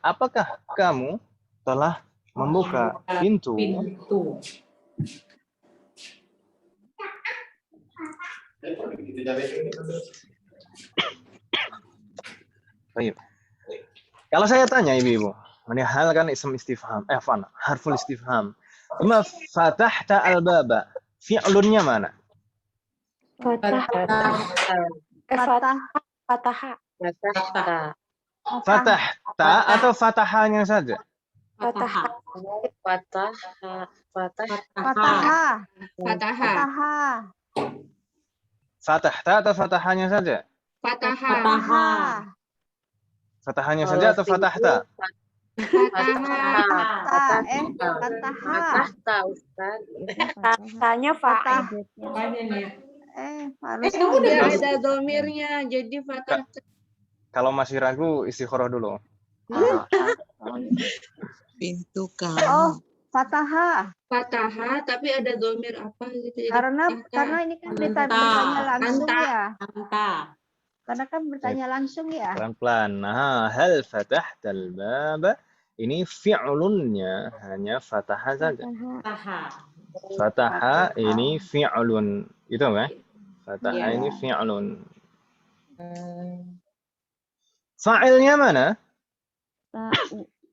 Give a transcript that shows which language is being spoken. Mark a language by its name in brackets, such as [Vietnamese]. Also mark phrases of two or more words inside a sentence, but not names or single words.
[Indonesian] Apakah kamu telah membuka pintu? Baik. Kalau saya tanya Ibu, ini hal kan [Arabic] اسم استفهام، حرف استفهام. ما فتحت الباب. [Indonesian] Fi'lunnya mana? Fatahta atau fatahanya saja? Fatahah. Fatahta atau fatahanya saja? Fatahah. Fatahanya saja atau fatahta? Fatahnya fa'il. Harus Dia ada domirnya, jadi fatah. Kalau masih ragu istikharah dulu. Pintu Oh, kamu. fatahah. Fatahah, tapi ada domir apa gitu. Jadi Karena ini kan bertanya langsung ya. Anta. Karena kan bertanya langsung ya. Pelan-pelan. Nah, [Arabic] هل فتحت الباب? [Indonesian] Ini fi'lunnya hanya fatahah saja. Fataha ini fi'lun. Itu kan? Fataha ini fi'lun. Fa'ilnya mana?